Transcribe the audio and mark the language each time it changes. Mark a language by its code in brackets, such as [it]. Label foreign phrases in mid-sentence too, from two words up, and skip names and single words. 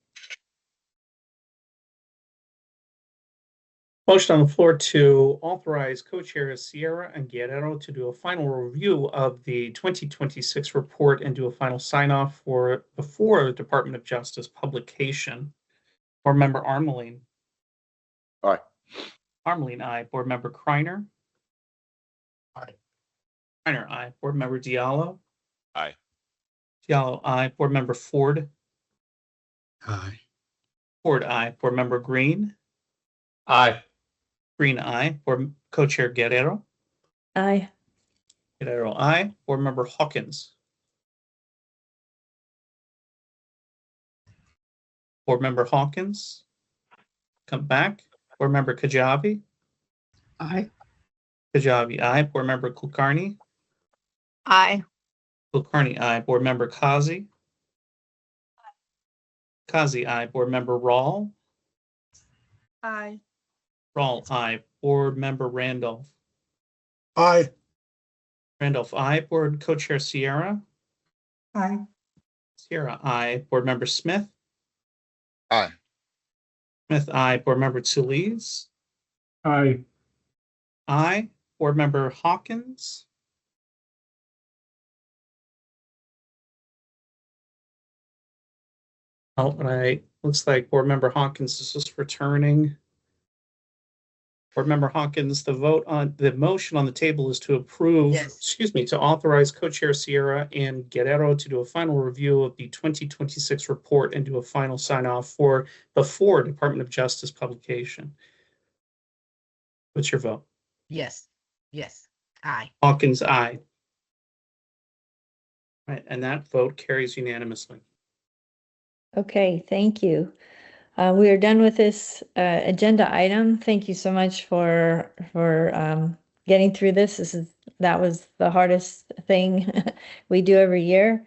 [en] Motion on the floor to authorize co-chairs Sierra and Guerrero to do a final review of the 2026 report and do a final sign-off before the Department of Justice publication. Board Member Armeline. Aye. Armeline, aye. Board Member Kreiner. Aye. Kreiner, aye. Board Member Diallo. Aye. Diallo, aye. Board Member Ford. Aye. Ford, aye. Board Member Green. Aye. Green, aye. Board Co-Chair Guerrero. Aye. Guerrero, aye. Board Member Hawkins. Board Member Hawkins. Come back. Board Member Kajabi. Aye. Kajabi, aye. Board Member Kulkarni. Aye. Kulkarni, aye. Board Member Kazi. Kazi, aye. Board Member Rawl. Aye. Rawl, aye. Board Member Randolph. Aye. Randolph, aye. Board Co-Chair Sierra. Aye. Sierra, aye. Board Member Smith. Aye. Smith, aye. Board Member Tsoulise. Aye. Aye. Board Member Hawkins. Oh, right. Looks like Board Member Hawkins is just returning. Board Member Hawkins, the motion on the table is to approve, to authorize Co-Chair Sierra and Guerrero to do a final review of the 2026 report and do a final sign-off before Department of Justice publication. What's your vote? Yes. Yes. Aye. Hawkins, aye. Right, and that vote carries unanimously. Okay, thank you. We are done with this agenda item. Thank you so much for getting through this. That was the hardest thing we do every year.